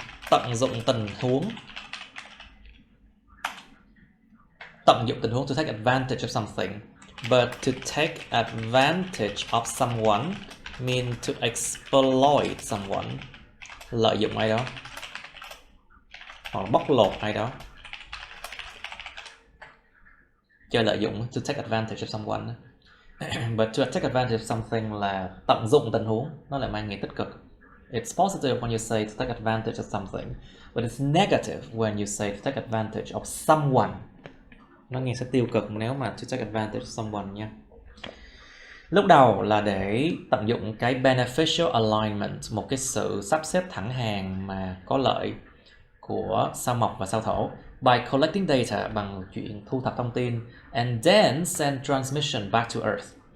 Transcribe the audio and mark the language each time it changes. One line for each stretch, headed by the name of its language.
Vietnamese: Tận dụng tình huống. Tận dụng tình huống,
English: to take advantage of something. But to take advantage of someone mean to exploit someone.
Vietnamese: Lợi dụng ai đó, hoặc là bóc lột ai đó. Chơi lợi dụng,
English: to take advantage of someone. But to take advantage of something
Vietnamese: là tận dụng tình huống, nó lại mang nghĩa tích cực.
English: It's positive when you say to take advantage of something, but it's negative when you say to take advantage of someone.
Vietnamese: Nó nghe sẽ tiêu cực nếu mà
English: to take advantage of someone
Vietnamese: nha. Lúc đầu là để tận dụng cái beneficial alignment, một cái sự sắp xếp thẳng hàng mà có lợi của sao mộc và sao thổ.
English: By collecting data,
Vietnamese: bằng chuyện thu thập thông tin,
English: and then send transmission back to Earth.